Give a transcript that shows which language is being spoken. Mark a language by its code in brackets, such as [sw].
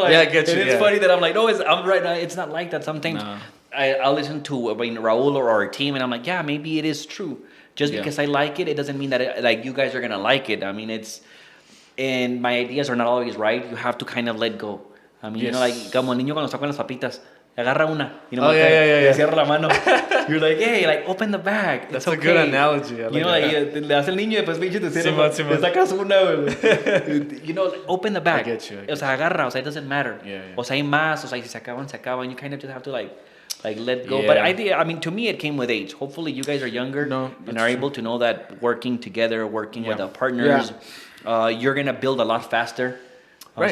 [en] Like, I get you. And it's funny that I'm like, no, I'm right. It's not like that. Sometimes I'll listen to Raul or our team, and I'm like, yeah, maybe it is true. Just because I like it, it doesn't mean that like you guys are gonna like it. I mean, and my ideas are not always right. You have to kind of let go. I mean, like [es] como niño cuando está con las papitas, agarra una, cierra la mano. [en] You're like, hey, like open the bag. That's a good analogy. [es] Like le hace el niño y después pinche te cierra, te sacas una, [en] like, open the bag. I get you. [es] O sea, agarra, o sea, [en] it doesn't matter. Yeah. [es] O sea, hay más, o sea, si se acaban. [en] You kind of just have to like let go. But I mean, to me, it came with age. Hopefully, you guys are younger and are able to know that working together, working with partners, you're gonna build a lot faster. Right.